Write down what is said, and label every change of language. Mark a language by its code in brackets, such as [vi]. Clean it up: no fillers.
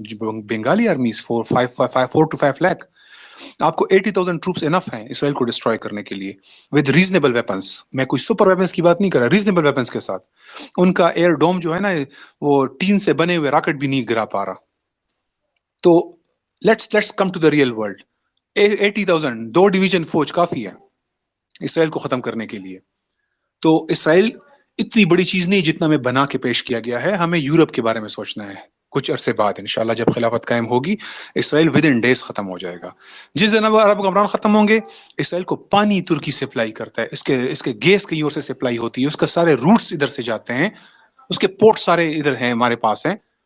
[ur] Bengali army 4 to 5 lakh. آپ کو 80,000 troops انف ہیں اسرائیل کو ڈسٹروائے کرنے کے لیے [en] With reasonable weapons. [ur] میں کوئی سپر ویپنس کی بات نہیں کر رہا، ریزنیبل ویپنس کے ساتھ. ان کا ایئر ڈوم جو ہے نا وہ ٹین سے بنے ہوئے راکٹ بھی نہیں گرا پا رہا. [en] تو let's come to the real world. [ur] 80,000 2 division فوج کافی ہے اسرائیل کو ختم کرنے کے لیے. تو اسرائیل اتنی بڑی چیز نہیں جتنا میں بنا کے پیش کیا گیا ہے. ہمیں یورپ کے بارے میں سوچنا ہے. کچھ عرصے بعد انشاءاللہ جب خلافت قائم ہوگی اسرائیل ود ان ڈیز ختم ہو جائے گا. جس دن عرب حکمران ختم ہوں گے اسرائیل کو پانی ترکی سپلائی کرتا ہے، اس کے گیس کہیں اور سے سپلائی ہوتی ہے، اس کا سارے روٹس ادھر سے جاتے ہیں، اس کے پورٹ سارے ادھر ہیں ہمارے پاس ہیں.